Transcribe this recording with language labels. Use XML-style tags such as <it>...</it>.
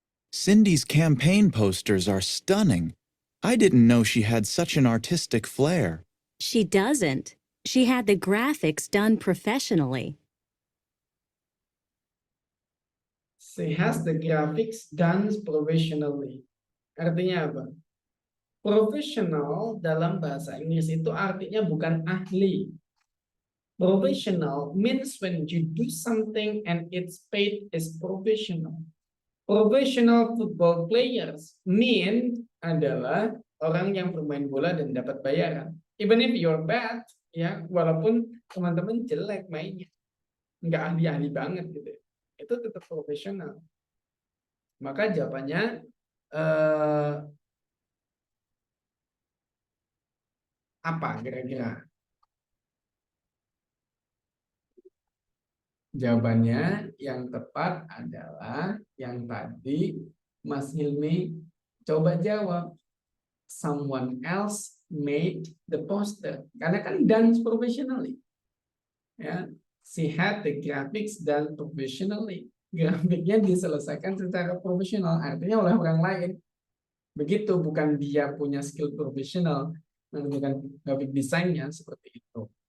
<en>Cindy's campaign posters are stunning. I didn't know she had such an artistic flair. She doesn't. She had the graphics done professionally. she has the graphics done professionally.</en> <id>Artinya apa? Professional dalam bahasa Inggris itu artinya bukan ahli.</id> <en>Professional means when you do something and it's paid is professional. Professional football players mean</en> <id>adalah orang yang bermain bola dan dapat bayaran.</id> <en>Even if you're bad,</en> <id>ya, walaupun teman-teman jelek mainnya, nggak ahli-ahli banget gitu, itu tetap profesional. Maka jawabannya apa kira-kira? Jawabannya yang tepat adalah yang tadi Mas Hilmi coba jawab.</id> <en>Someone else made the poster.</en> <id>Karena kan</id> <en>done professionally. Ya, she had the graphics done professionally.</en> <id>Grafiknya diselesaikan secara profesional, artinya oleh orang lain. Begitu, bukan dia punya skill profesional, bukan graphic desainnya seperti itu.</id>